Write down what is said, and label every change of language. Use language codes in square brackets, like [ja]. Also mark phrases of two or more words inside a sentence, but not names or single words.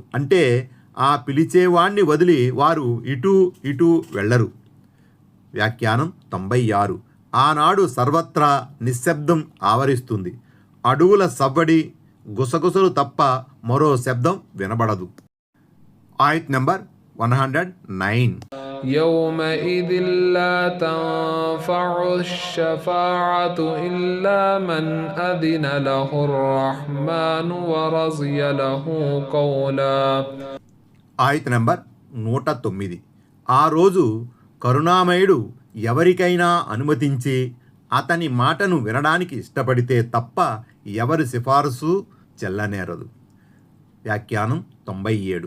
[te] అంటే ఆ పిలిచేవాణ్ణి వదిలి వారు ఇటు వెళ్ళరు. వ్యాఖ్యానం 96. ఆనాడు సర్వత్రా నిశ్శబ్దం ఆవరిస్తుంది. అడవుల సవ్వడి, గుసగుసలు తప్ప మరో శబ్దం వినబడదు. ఆయత్ నెంబర్ 109. [ar] يومئذ لا تنفع الشفاعة إلا من أذن له الرحمن ورضي له قولا. [te] ఆయత్ నెంబర్ 109. ఆ రోజు కరుణామయుడు ఎవరికైనా అనుమతించి అతని మాటను వినడానికి ఇష్టపడితే తప్ప ఎవరి సిఫారసు చెల్లనేరదు. వ్యాఖ్యానం 97.